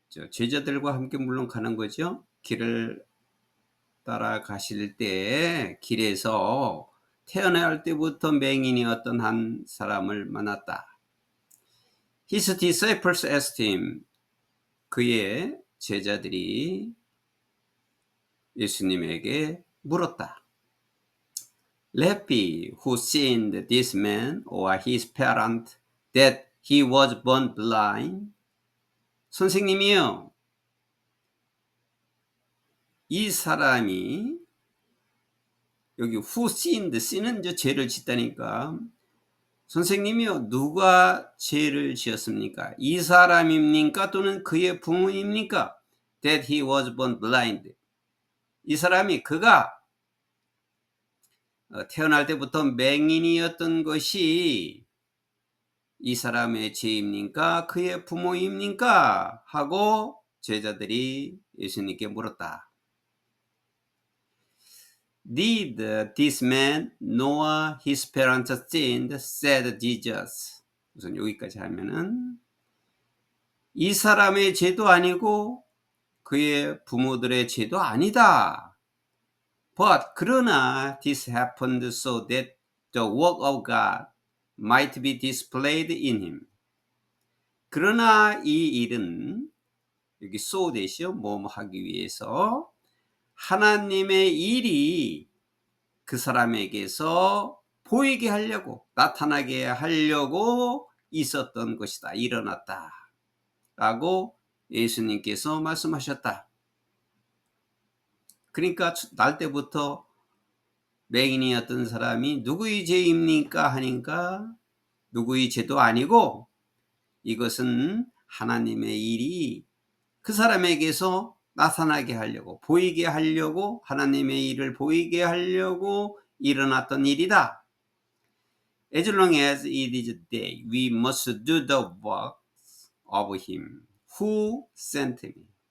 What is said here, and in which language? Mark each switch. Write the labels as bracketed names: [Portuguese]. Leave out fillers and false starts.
[Korean] 제자들과 함께 물론 가는 거죠. 길을 따라가실 때 길에서 태어날 때부터 맹인이었던 한 사람을 만났다. [English] His disciples asked him, [Korean] 그의 제자들이 예수님에게 물었다. [English] Rabbi, who sinned, this man or his parent, that he was born blind? [Korean] 선생님이요, 이 사람이 여기 [English] who sinned, [Korean] sin은 이제 죄를 짓다니까. 선생님이요, 누가 죄를 지었습니까? 이 사람입니까? 또는 그의 부모입니까? [English] That he was born blind. [Korean] 이 사람이 그가 태어날 때부터 맹인이었던 것이 이 사람의 죄입니까? 그의 부모입니까? 하고 제자들이 예수님께 물었다. [English] Did this man know his parents sinned? said Jesus. [Korean] 우선 여기까지 하면은 이 사람의 죄도 아니고 그의 부모들의 죄도 아니다. [English] But [Korean] 그러나 [English] this happened so that the work of God might be displayed in him. [Korean] 그러나 이 일은 여기 so 대시요 뭐 하기 위해서 하나님의 일이 그 사람에게서 보이게 하려고, 나타나게 하려고 있었던 것이다. 일어났다. 라고 예수님께서 말씀하셨다. 그러니까 날 때부터 맹인이었던 사람이 누구의 죄입니까? 하니까 누구의 죄도 아니고 이것은 하나님의 일이 그 사람에게서 나타나게 하려고, 보이게 하려고, 하나님의 일을 보이게 하려고 일어났던 일이다. [English] As long as it is day, we must do the works of him who sent me.